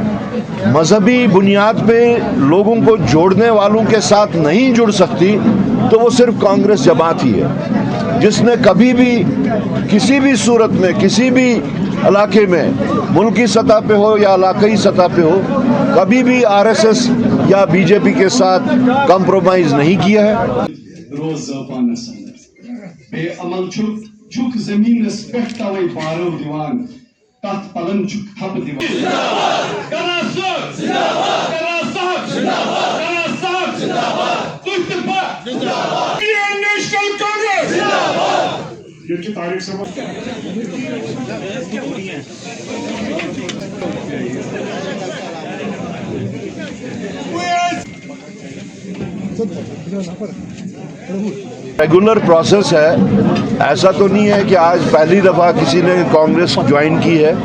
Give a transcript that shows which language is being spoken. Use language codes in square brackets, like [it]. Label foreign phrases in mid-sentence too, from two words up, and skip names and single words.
[ur] مذہبی بنیاد پہ لوگوں کو جوڑنے والوں کے ساتھ نہیں جڑ سکتی تو وہ صرف کانگریس جماعت ہی ہے، جس نے کبھی بھی کسی بھی صورت میں کسی بھی علاقے میں ملکی سطح پہ ہو یا علاقائی سطح پہ ہو کبھی بھی آر ایس ایس یا بی جے پی کے ساتھ کمپرومائز نہیں کیا ہے۔ [ks] روز پانس بے عمل چھک زمینس پہ توے بارو دیوان تات پلن چھک تھپ دیوان [ur] نیشنل کانگریس یہ کی تاریخ سے ریگولر پروسیس ہے، ایسا تو نہیں ہے کہ آج پہلی دفعہ کسی نے کانگریس جوائن کی ہے۔